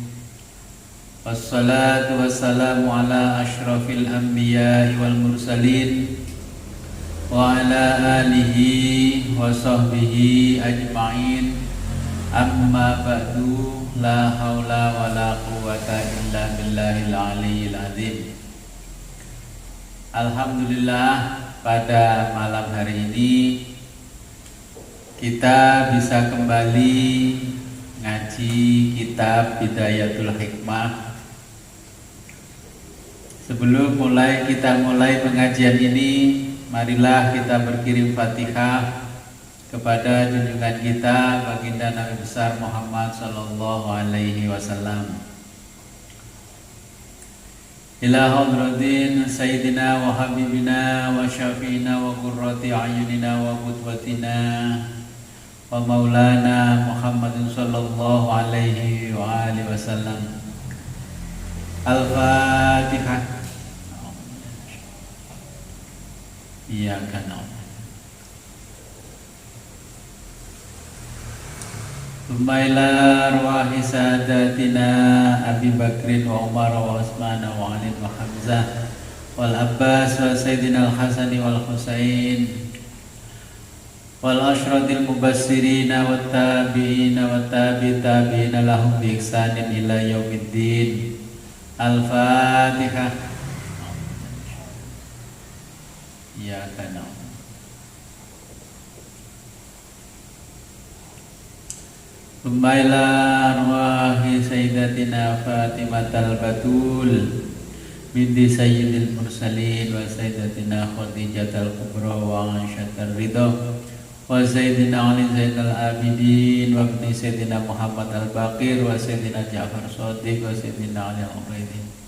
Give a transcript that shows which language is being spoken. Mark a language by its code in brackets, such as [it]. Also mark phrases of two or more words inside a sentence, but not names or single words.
[ar] والصلاة والسلام على أشرف الأنبياء والمرسلين وعلى آله وصحبه أجمعين. أما بعد، لا حول ولا قوة إلا بالله العلي العظيم. Alhamdulillah, [id] pada malam hari ini kita bisa kembali ngaji kitab Bidayatul Hikmah. Sebelum kita mulai pengajian ini, marilah kita berkirim Fatihah kepada junjungan kita baginda Nabi besar Muhammad [ar] صلى الله عليه وسلم. إلى حضرة سيدنا وحبيبنا وشفيعنا وقرة أعيننا وقدوتنا ومولانا محمد صلى الله عليه وعلى آله وسلم. الفاتحة. إياك نعبد. ثم إلى أرواح ساداتنا أبي بكر وعمر وعثمان وعلي وحمزة والعباس وسيدنا الحسن والحسين والعشرة المبشرين والتابعين والتابعين لهم بإحسان إلى يوم الدين. الفاتحة. إياك نعبد. ثم إلى أرواح سيدتنا فاطمة البتول بنت سيد المرسلين وسيدتنا خديجة الكبرى وعائشة الرضا وسيدنا علي زين العابدين وابن سيدنا محمد الباقر وسيدنا جعفر الصادق وسيدنا علي العبيدي.